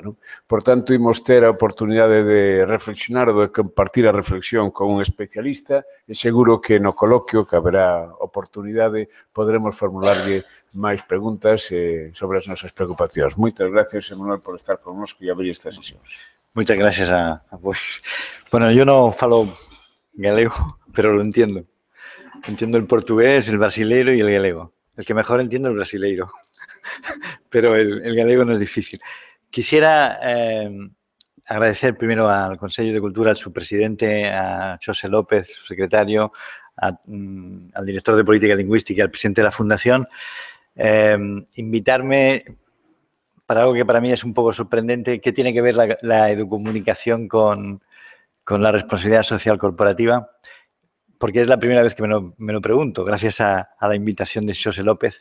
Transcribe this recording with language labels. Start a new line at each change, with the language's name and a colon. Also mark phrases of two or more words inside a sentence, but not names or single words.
Galician: Por tanto, imos ter a oportunidade de reflexionar ou de compartir a reflexión con un especialista e seguro que no coloquio, que haberá oportunidade, podremos formularlle máis preguntas sobre as nosas preocupacións. Moitas gracias, Manuel, por estar connosco e abrir esta sesión.
Spanish: Muchas gracias a vos. Bueno, yo no falo galego, pero lo entiendo. Entiendo el portugués, el brasileiro y el galego. El que mejor entiendo es el brasileiro, pero el galego no es difícil. Quisiera agradecer primero al Consejo de Cultura, a su presidente, a José López, su secretario, al director de Política Lingüística y al presidente de la Fundación, invitarme para algo que para mí es un poco sorprendente, que tiene que ver la educomunicación con la responsabilidad social corporativa, porque es la primera vez que me lo pregunto, gracias a la invitación de José López.